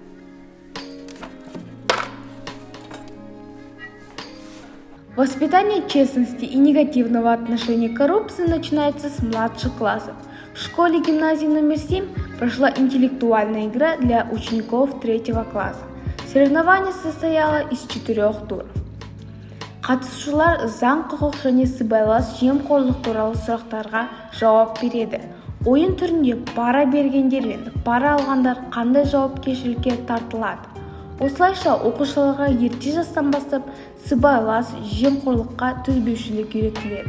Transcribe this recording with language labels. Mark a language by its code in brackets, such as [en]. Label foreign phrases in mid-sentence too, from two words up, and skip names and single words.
[ru] Воспитание честности и негативного отношения к коррупции начинается с младших классов. В школе гимназии номер 7 прошла интеллектуальная игра для учеников 3 класса. Соревнование состояло из 4 туров. [kk] Қатысушылар заң, құқық және сыбайлас жемқорлық туралы сұрақтарға жауап береді. Ойын түрінде пара бергендер мен пара алғандар қандай жауапкершілікке тартылады? Осылайша оқушыларға ерте жастан бастап сыбайлас жемқорлыққа төзбеушілік үйретіледі.